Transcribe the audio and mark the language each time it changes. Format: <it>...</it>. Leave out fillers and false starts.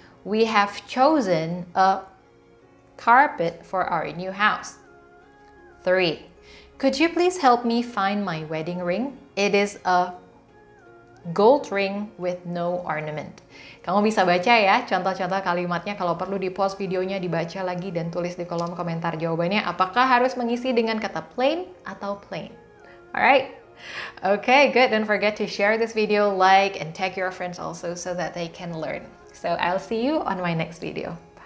<en>We have chosen a carpet for our new house. 3. Could you please help me find my wedding ring? It is a gold ring with no ornament.</en> <id>Kamu bisa baca ya contoh-contoh kalimatnya. Kalau perlu di pause videonya, dibaca lagi dan tulis di kolom komentar jawabannya. Apakah harus mengisi dengan kata plain atau plain?</id> <en>Alright? Okay, good. Don't forget to share this video, like, and tag your friends also so that they can learn. So I'll see you on my next video.</en>